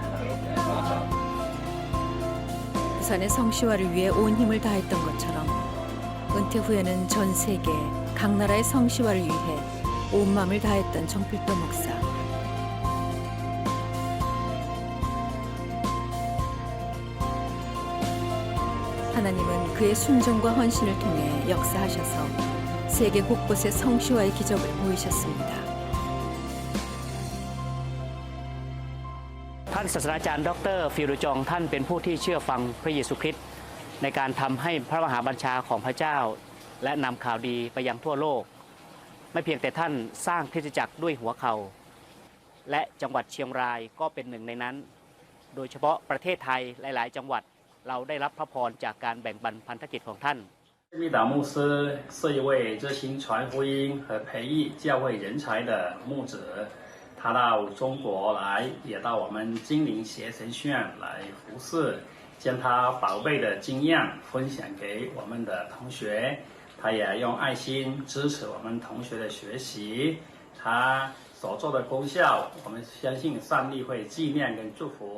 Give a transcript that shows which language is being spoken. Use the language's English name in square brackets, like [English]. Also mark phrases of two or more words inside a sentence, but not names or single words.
[Korean] 부산의 성시화를 위해 온 힘을 다했던 것처럼 은퇴 후에는 전 세계 각 나라의 성시화를 위해 온 마음을 다했던 정필도 목사. 하나님은 그의 순종과 헌신을 통해 역사하셔서 세계 곳곳에 성시화의 기적을 보이셨습니다. [Thai] ท่านศาสตราจารย์ดร. ฟิรุจองท่านเป็นผู้ที่เชื่อฟังพระเยซูคริสต์ในการทำให้พระมหาบัญชาของพระเจ้าและนำข่าวดีไปยังทั่วโลกไม่เพียงแต่ท่านสร้างคริสตจักรด้วยหัวเข่าและจังหวัดเชียงรายก็เป็นหนึ่งในนั้นโดยเฉพาะประเทศไทยหลายๆจังหวัดเราได้รับพระพรจากการแบ่งปันพันธกิจของท่าน [Chinese] 密达牧师是一位热心传福音和培育教会人才的牧者，他到中国来，也到我们金陵学神学院来服侍，将他宝贝的经验分享给我们的同学，他也用爱心支持我们同学的学习，他所做的功效，我们相信上帝会纪念跟祝福。